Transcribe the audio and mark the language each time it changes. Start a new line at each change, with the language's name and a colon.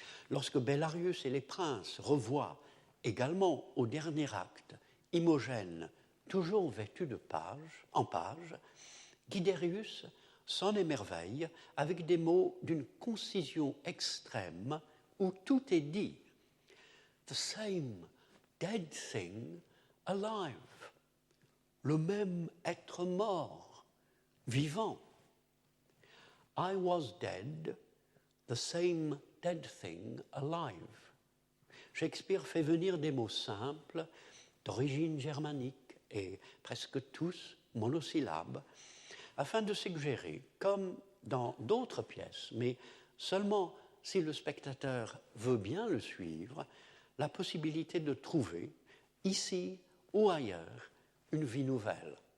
French: Lorsque Bellarius et les princes revoient également au dernier acte Imogène toujours vêtue en page, Guiderius s'en émerveille avec des mots d'une concision extrême où tout est dit.
English: The same dead thing alive.
French: Le même être mort, vivant.
English: I was dead, the same dead thing alive.
French: Shakespeare fait venir des mots simples, d'origine germanique et presque tous monosyllabes, afin de suggérer, comme dans d'autres pièces, mais seulement si le spectateur veut bien le suivre, la possibilité de trouver, ici ou ailleurs, une vie nouvelle.